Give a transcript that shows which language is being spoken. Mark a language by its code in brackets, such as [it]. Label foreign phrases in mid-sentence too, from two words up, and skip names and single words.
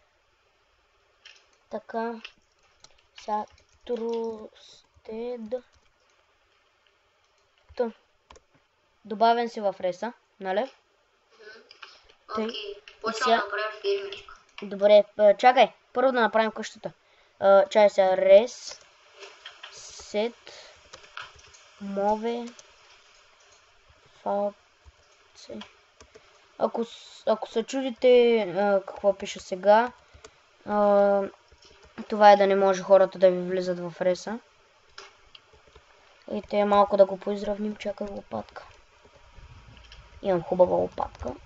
[bg] Така. Сега trusted. Добавен си в реса, нали? Окей, почвам да направя фирмичка. Добре, чакай, първо да направим къщата. Чай сега, [en] res, set, move, false. [bg] Ако се чудите какво пише сега, това е да не може хората да ви влизат в реса. И те малко да го поизравним, чакай лопатка. Имам хубава лопатка.